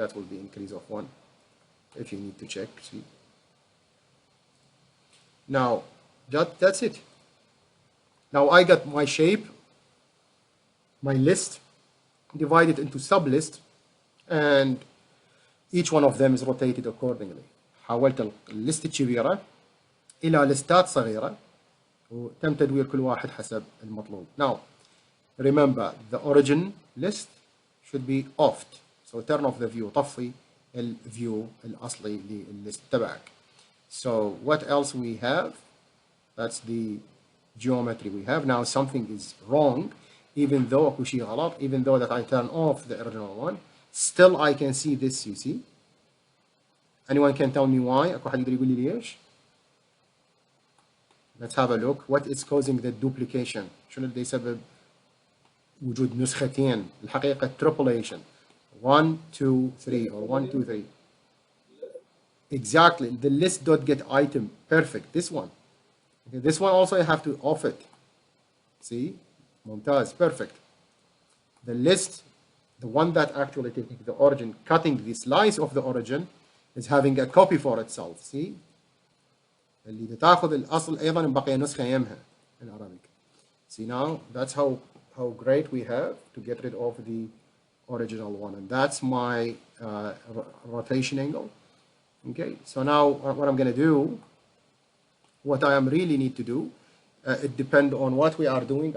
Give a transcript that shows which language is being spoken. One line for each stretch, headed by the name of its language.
English: That will be increase of 1 if you need to check. See, now that's it. Now I got my shape, my list divided into sub-list, and each one of them is rotated accordingly.
Arabic: حولت الليست الكبيرة إلى لستات صغيرة وتم تدوير كل واحد حسب المطلوب.
English: Now remember, the origin list should be offed, so turn off the view.
Arabic: طفي الفيو الأصلي للليست تبعك.
English: So what else we have? That's the geometry we have. Now something is wrong, even though
Arabic: اكو شيء غلط,
English: even though that I turn off the original one, still I can see this, you see. Anyone can tell me why?
Arabic: اكو حد يقدر يقول لي ليش؟
English: Let's have a look. What is causing the duplication?
Arabic: شنو اللي يسبب وجود نسختين؟ الحقيقة tripulation 1 2 3 or 1 2 3.
English: Exactly, the list.getItem. Perfect, this one. Okay, this one also I have to off it. See?
Arabic: ممتاز,
English: perfect. The list, the one that actually taking the origin, cutting the slice of the origin, is having a copy for itself. See?
Arabic: اللي تاخذ الأصل أيضا بقي نسخة يمها
English: in Arabic. See now, that's how great we have to get rid of the original one, and that's my rotation angle. Okay, so now what I'm going to do, what I am really need to do, it depends on what we are doing.